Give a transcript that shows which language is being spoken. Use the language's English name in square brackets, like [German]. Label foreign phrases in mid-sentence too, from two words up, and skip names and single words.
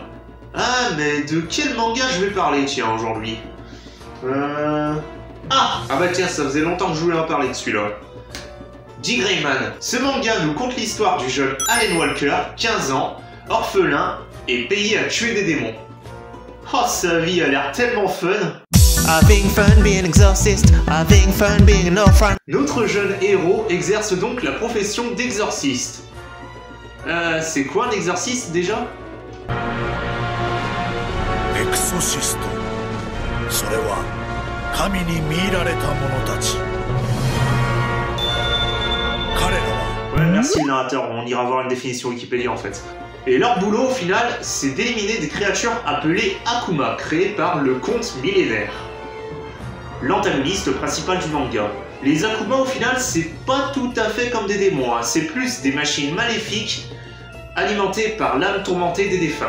[French] Ah, mais de quel manga je vais parler, tiens, aujourd'hui Ah bah tiens, ça faisait longtemps que je voulais en parler de celui-là. D. Gray-man. Ce manga nous conte l'histoire du jeune Alan Walker, 15 ans, orphelin et payé à tuer des démons. Oh, sa vie a l'air tellement fun. [English] Having fun being exorcist, having fun being no fun. [French] Notre jeune héros exerce donc la profession d'exorciste. C'est quoi un exorciste déjà? Exorcist. [Japanese] それは神に見入られた者たち。彼らは [French] Ouais, merci le narrateur, on ira voir une définition Wikipédia en fait. Et leur boulot au final, c'est d'éliminer des créatures appelées Akuma, créées par le comte millénaire. L'antagoniste principal du manga. Les Akuma au final, c'est pas tout à fait comme des démons, hein. C'est plus des machines maléfiques alimentées par l'âme tourmentée des défunts.